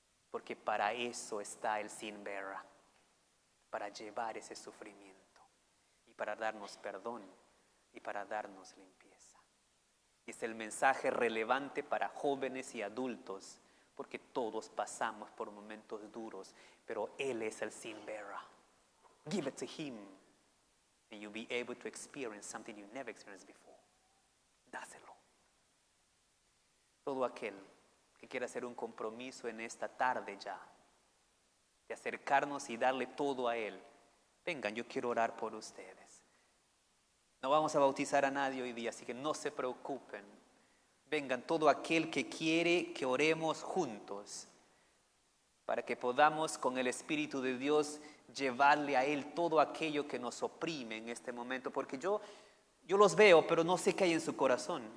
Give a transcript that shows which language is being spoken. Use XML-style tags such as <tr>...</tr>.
<es>Porque para eso está el</es> <en>sin bearer,</en> <es>para llevar ese sufrimiento y para darnos perdón y para darnos limpieza. Y es el mensaje relevante para jóvenes y adultos, porque todos pasamos por momentos duros, pero Él es el</es> <en>sin bearer. Give it to Him and you'll be able to experience something you never experienced before.</en> <es>Dáselo. Todo aquel que quiera hacer un compromiso en esta tarde ya, de acercarnos y darle todo a Él, vengan, yo quiero orar por ustedes. No vamos a bautizar a nadie hoy día, así que no se preocupen. Vengan, todo aquel que quiere que oremos juntos, para que podamos con el Espíritu de Dios llevarle a Él todo aquello que nos oprime en este momento, porque yo los veo, pero no sé qué hay en su corazón.</es>